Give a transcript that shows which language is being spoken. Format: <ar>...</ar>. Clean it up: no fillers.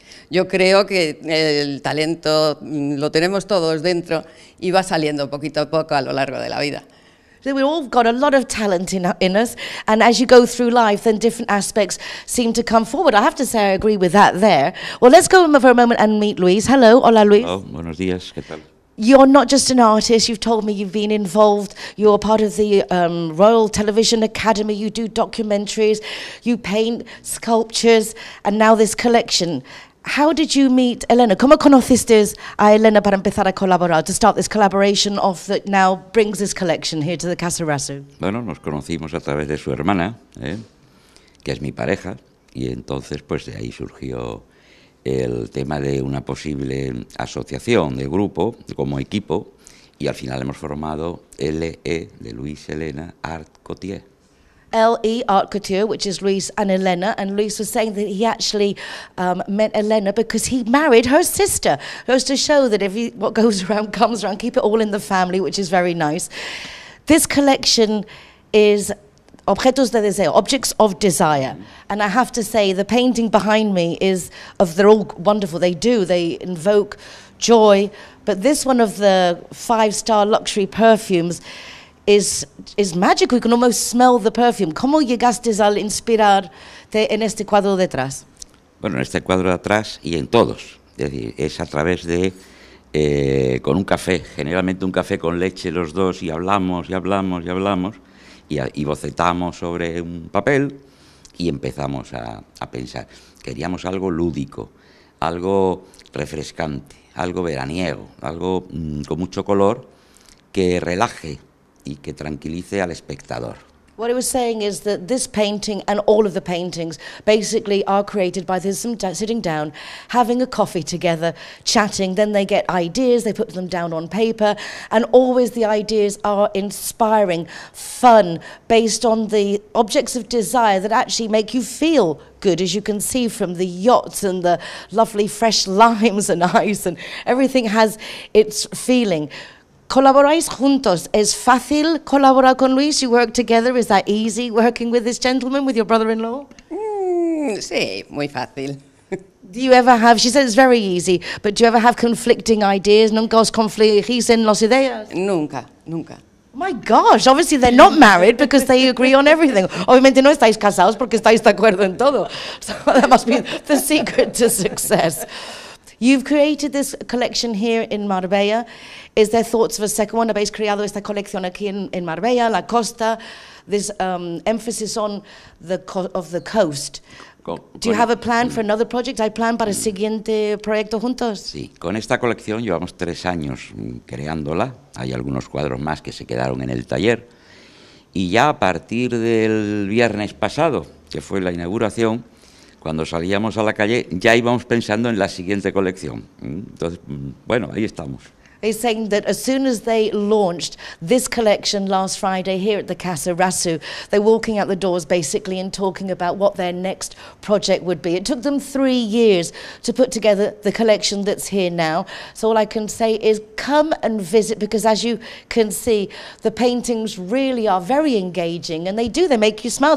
<es>Yo creo que el talento lo tenemos todos dentro y va saliendo poquito a poco a lo largo de la vida.</es> <en>So we've all got a lot of talent in us, and as you go through life, then different aspects seem to come forward. I have to say I agree with that there. Well, let's go for a moment and meet Luis. Hello, hola Luis.</en> <es>Hello, buenos días, ¿qué tal?</es> <en>You're not just an artist, you've told me you've been involved, you're part of the Royal Television Academy, you do documentaries, you paint sculptures, and now this collection. How did you meet Elena?</en> <es>¿Cómo conociste a Elena para empezar a colaborar,</es> <en>to start this collaboration of that now brings this collection here to the Casa Rasu?</en> <es>Bueno, nos conocimos a través de su hermana, que es mi pareja, y entonces pues de ahí surgió el tema de una posible asociación de grupo, como equipo, y al final hemos formado LE de Luis Elena Art Côtier.</es> <en>LE Art Couture, which is Luis and Elena, and Luis was saying that he actually met Elena because he married her sister. Goes to show that what goes around comes around, keep it all in the family, which is very nice. This collection is</en> <es>objetos de deseo,</es> <en>objects of desire. And I have to say, the painting behind me they're all wonderful. They invoke joy. But this one of the 5-star luxury perfumes is magical. You can almost smell the perfume.</en> <es>¿Cómo llegaste al inspirarte en este cuadro detrás? Bueno, en este cuadro de atrás y en todos. Es decir, es a través de, con un café, generalmente un café con leche los dos, y hablamos, y hablamos, y hablamos, y bocetamos sobre un papel y empezamos a pensar. Queríamos algo lúdico, algo refrescante, algo veraniego, algo con mucho color que relaje y que tranquilice al espectador.</es> <en>What I was saying is that this painting and all of the paintings basically are created by them sitting down, having a coffee together, chatting, then they get ideas, they put them down on paper, and always the ideas are inspiring, fun, based on the objects of desire that actually make you feel good, as you can see from the yachts and the lovely fresh limes and ice, and everything has its feeling.</en> <es>¿Colaboráis juntos? ¿Es fácil colaborar con Luis?</es> <en>You work together. Is that easy, working with this gentleman, with your brother-in-law?</en> <es>Sí, muy fácil.</es> <en>Do you ever have, she said it's very easy, but do you ever have conflicting ideas?</en> <es>¿Nunca os confligís en las ideas? Nunca, nunca.</es> <en>My gosh, obviously they're not married because they agree on everything.</en> <es>Obviamente no estáis casados porque estáis de acuerdo en todo.</es> <en>So that must be the secret to success. You've created this collection here in Marbella. Is there thoughts of a second one?</en> <es>Habéis creado esta colección aquí en Marbella, la costa,</es> <en>this emphasis on the coast. Do you have a plan for another project?</en> <es>¿Hay plan para el siguiente proyecto juntos? Sí, con esta colección llevamos 3 años creándola. Hay algunos cuadros más que se quedaron en el taller. Y ya a partir del viernes pasado, que fue la inauguración, cuando salíamos a la calle, ya íbamos pensando en la siguiente colección. Entonces, bueno, ahí estamos.</es> <en>He's saying that as soon as they launched this collection last Friday here at the Casa Rasu, they're walking out the doors basically and talking about what their next project would be. It took them 3 years to put together the collection that's here now. So all I can say is come and visit, because as you can see, the paintings really are very engaging, and they make you smile.</en>